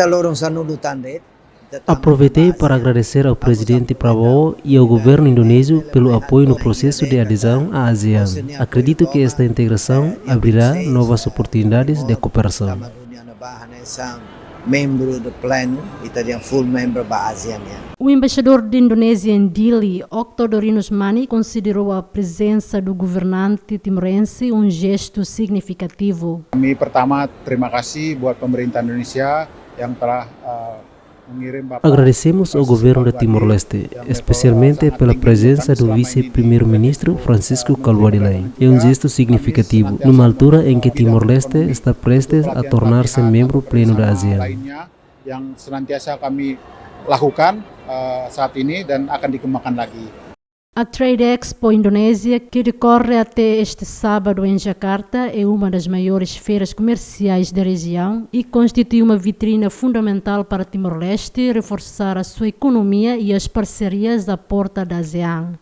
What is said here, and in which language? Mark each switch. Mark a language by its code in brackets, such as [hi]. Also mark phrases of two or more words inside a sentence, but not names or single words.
[pt] aproveitei para agradecer ao presidente Prabowo e ao governo indonésio pelo apoio no processo de adesão à ASEAN. Acredito que esta integração abrirá novas oportunidades de cooperação. Membro do pleno e também [en] full member [pt] da ASEAN. O embaixador da Indonésia em Dili, Octodor Usmani, considerou a presença do governante timorense um gesto significativo. [id] Kami pertama terima kasih buat pemerintah Indonesia yang telah [pt] Agradecemos ao governo de Timor-Leste, especialmente pela presença do vice-primeiro-ministro Francisco Kalbuarilai. É um gesto significativo, numa altura em que Timor-Leste está prestes a tornar-se membro pleno da ASEAN. [id] yang senantiasa kami lakukan saat ini dan akan dikembangkan lagi. [pt] A Trade Expo Indonésia, que decorre até este sábado em Jakarta, é uma das maiores feiras comerciais da região e constitui uma vitrina fundamental para Timor-Leste reforçar a sua economia e as parcerias à porta da ASEAN.